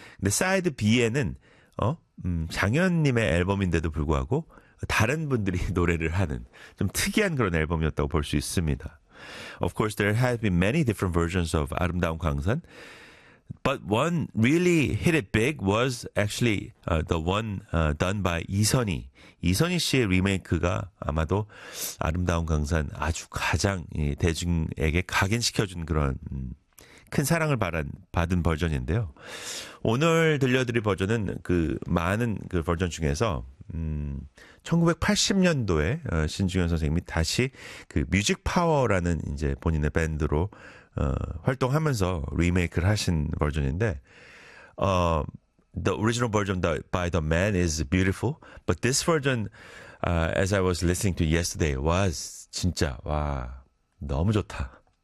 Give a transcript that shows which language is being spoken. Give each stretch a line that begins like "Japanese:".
Korean: 근데 사이드 B에는 장현님의 앨범인데도 불구하고 다른 분들이 노래를 하는 좀 특이한 그런 앨범이었다고 볼 수 있습니다.
English: Of course, there have been many different versions of 아름다운 강산. But one really hit it big was actually the one done by 이선희.
Korean: 이선희 씨의 리메이크가 아마도 아름다운 강산 아주 가장 대중에게 각인시켜준 그런 큰 사랑을 받은 버전인데요. 오늘 들려드릴 버전은 그 많은 그 버전 중에서 1980년도에 신중현 선생님이 다시 그 뮤직 파워라는 이제 본인의 밴드로 활동하면서 리메이크를 하신 버전인데
English: the original version by The Man is beautiful, but this version as I was listening to yesterday was
Korean: 진짜 와 너무 좋다.